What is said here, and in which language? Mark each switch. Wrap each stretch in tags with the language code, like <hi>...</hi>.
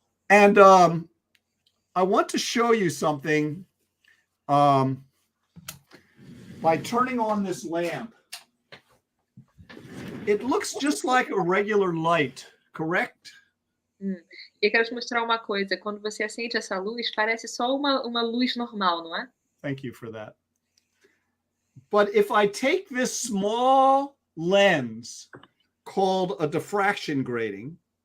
<en>And I want to show you something by turning on this lamp. It looks just like a regular light, correct?</en> <pt>E eu quero te mostrar uma coisa. Quando você acende essa luz, parece só uma luz normal, não é?</pt> <en>Thank you for that. But if I take this small lens called a diffraction grating,</en>